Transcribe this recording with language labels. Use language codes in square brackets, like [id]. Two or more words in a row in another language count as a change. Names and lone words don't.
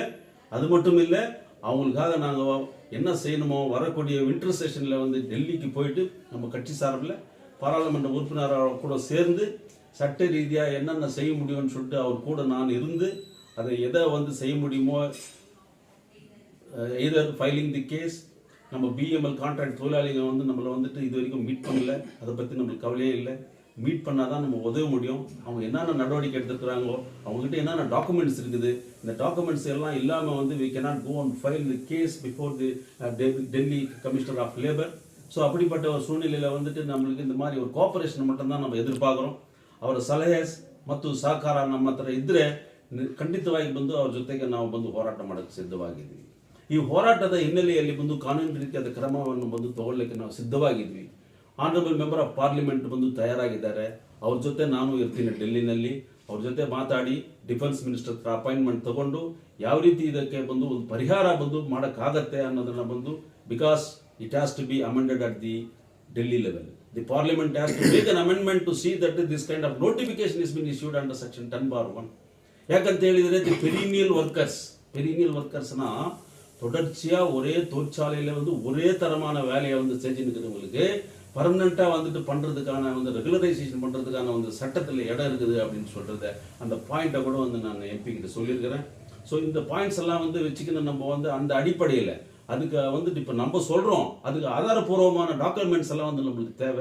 [ta] அது மட்டும் இல்லை, அவங்களுக்காக நாங்கள் என்ன செய்யணுமோ வரக்கூடிய [en] winter session [ta] வந்து டெல்லிக்கு போயிட்டு நம்ம கட்சி சார்பில் பாராளுமன்ற உறுப்பினராக கூட சேர்ந்து சட்ட ரீதியாக என்னென்ன செய்ய முடியும்னு சொல்லிட்டு அவர் கூட நான் இருந்து அதை எதை வந்து செய்ய முடியுமோ [en] either filing the case. [ta] நம்ம BML கான்ட்ராக்ட் தொழிலாளிகள் வந்து நம்மளை வந்துட்டு இது வரைக்கும் மீட் பண்ணல. அதை பற்றி நம்மளுக்கு கவலையே இல்லை. மீட் பண்ணால் தான் நம்ம உதவ முடியும். அவங்க என்னென்ன நடவடிக்கை எடுத்துருக்குறாங்களோ, அவங்ககிட்ட என்னென்ன டாக்குமெண்ட்ஸ் இருக்குது, இந்த டாக்குமெண்ட்ஸ் எல்லாம் இல்லாமல் வந்து [en] we cannot go and file the case before the Delhi Commissioner of Labor. [ta] ஸோ அப்படிப்பட்ட ஒரு சூழ்நிலையில் வந்துட்டு நம்மளுக்கு இந்த மாதிரி ஒரு கோஆಪರೇಷನ್ மட்டும்தான் நம்ம ಎದುರ್ಪಾಗ್ರೋம். [kn] ಅವರ ಸಲಹೆ ಮತ್ತು ಸಹಕಾರ ನಮ್ಮ ಹತ್ರ ಇದ್ದರೆ ಖಂಡಿತವಾಗಿ ಬಂದು ಅವ್ರ ಜೊತೆಗೆ ನಾವು ಬಂದು ಹೋರಾಟ ಮಾಡೋಕ್ಕೆ ಸಿದ್ಧವಾಗಿದ್ವಿ. ಈ ಹೋರಾಟದ ಹಿನ್ನೆಲೆಯಲ್ಲಿ ಬಂದು ಕಾನೂನು ರೀತಿಯಾದ ಕ್ರಮವನ್ನು ಬಂದು ತಗೊಳ್ಳಲಿಕ್ಕೆ ನಾವು ಸಿದ್ಧವಾಗಿದ್ವಿ. [en] Honourable Member of Parliament [kn] ಬಂದು ತಯಾರಾಗಿದ್ದಾರೆ. ಅವ್ರ ಜೊತೆ ನಾನು ಇರ್ತೀನಿ ಡೆಲ್ಲಿನಲ್ಲಿ. ಅವ್ರ ಜೊತೆ ಮಾತಾಡಿ [en] defence minister [kn] ಹತ್ರ ಅಪಾಯಿಂಟ್ಮೆಂಟ್ ತಗೊಂಡು ಯಾವ ರೀತಿ ಇದಕ್ಕೆ ಬಂದು ಒಂದು ಪರಿಹಾರ ಬಂದು ಮಾಡೋಕ್ಕಾಗತ್ತೆ ಅನ್ನೋದನ್ನ ಬಂದು, [en] because it has to be amended at the Delhi level. The parliament has to make an amendment to see that this kind of notification has been issued under section 10(1). [kn] ಯಾಕಂತ ಹೇಳಿದ್ರೆ [en] the perennial workers [ta] தொடர்ச்சியா ஒரே தொழிற்சாலையில வந்து ஒரே தரமான வேலையை வந்து செஞ்சுருக்கிறவங்களுக்கு பர்மனண்டா வந்துட்டு பண்றதுக்கான வந்து ரெகுலரைசேஷன் பண்றதுக்கான வந்து சட்டத்தில் இடம் இருக்குது அப்படின்னு சொல்றத அந்த பாயிண்ட்டை கூட வந்து நான் MP கிட்ட சொல்லியிருக்கிறேன். ஸோ இந்த பாயிண்ட்ஸ் எல்லாம் வந்து வச்சுக்கணும். நம்ம வந்து அந்த அடிப்படையில் அதுக்கு வந்துட்டு இப்போ நம்ம சொல்கிறோம், அதுக்கு ஆதாரபூர்வமான டாக்குமெண்ட்ஸ் எல்லாம் வந்து நம்மளுக்கு தேவை.